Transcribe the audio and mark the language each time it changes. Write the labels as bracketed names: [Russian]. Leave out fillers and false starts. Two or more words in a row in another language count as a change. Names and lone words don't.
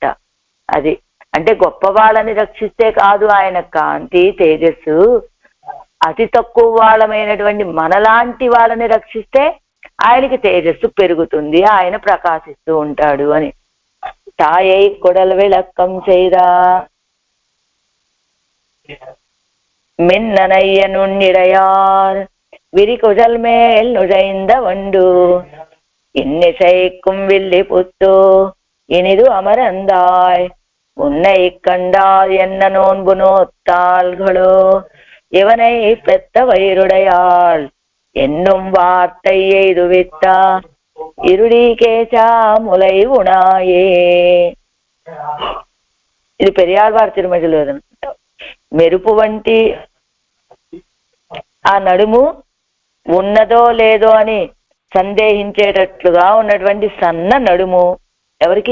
[Telugu] అది అంటే గొప్ప వాళ్ళని రక్షిస్తే కాదు ఆయన కాంతి తేజస్సు, అతి తక్కువ వాళ్ళమైనటువంటి మనలాంటి వాళ్ళని రక్షిస్తే ఆయనకి తేజస్సు పెరుగుతుంది, ఆయన ప్రకాశిస్తూ ఉంటాడు అని. [Tamil] தாயை கொடல విளக்கம் செய்தா மின்னனைய நுண்ணிடையார் விரிகுழல் மேல் நுழைந்த வண்டு இன்னிசைக்கும் வில்லி புத்தோ இனிது அமரந்தாய் உன்னை கண்டால் என்ன நோன்பு நோத்தாள்களோ இவனை பெத்த வயிறுடையாள் என்னும் வார்த்தை எய்துவித்தா இருடி கேசா முலை உணாயே. [Telugu] ఇది పెరియాళ్వారు తిరుమలలో మెరుపు వంటి ఆ నడుము ఉన్నదో లేదో అని సందేహించేటట్లుగా ఉన్నటువంటి సన్న నడుము ఎవరికి?